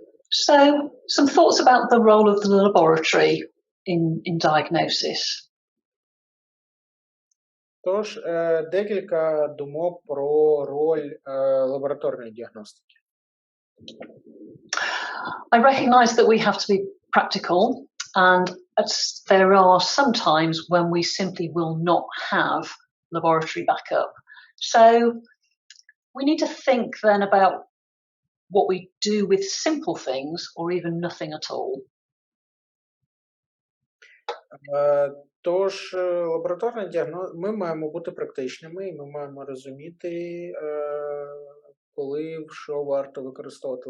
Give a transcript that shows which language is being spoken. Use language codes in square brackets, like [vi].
[en] So, some thoughts about the role of the laboratory in diagnosis. [uk] Тож, декілька думок про роль лабораторної діагностики. [en] I recognise that we have to be practical, and there are some times when we simply will not have laboratory backup. So, we need to think then about what we do with simple things or even nothing at all. [uk] Тож, лабораторна діагностика, ми маємо бути практичними, і ми маємо розуміти, коли, що варто використовувати.